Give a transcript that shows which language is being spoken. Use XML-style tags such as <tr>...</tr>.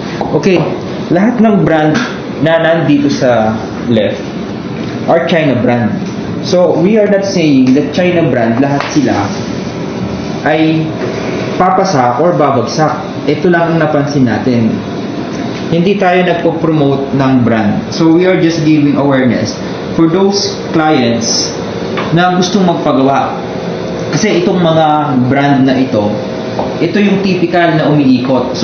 <tl>Okay, lahat ng brand na nandito sa left</tl> <en>are China brand. So, we are not saying that China brand,</en> <tl>lahat sila ay papasa or babagsak. Ito lang ang napansin natin. Hindi tayo nagpo-promote ng brand.</tl> <en>So, we are just giving awareness for those clients</en> <tl>na gustong magpagawa. Kasi itong mga brand na ito yung typical na umiikot.</tl>